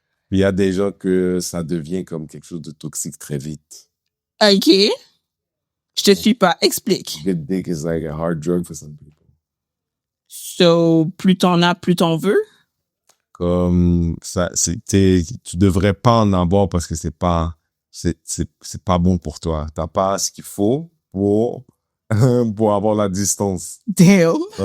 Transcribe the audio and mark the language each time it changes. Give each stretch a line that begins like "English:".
French: Il y a des gens que ça devient comme quelque chose de toxique très vite. OK. Je te suis pas. Explique.
English: Good dick is like a hard drug for some people.
French: So, plus t'en as, plus t'en veux? Comme ça, tu devrais pas en avoir parce que c'est pas bon pour toi. T'as pas ce qu'il faut pour avoir la distance.
English: Damn.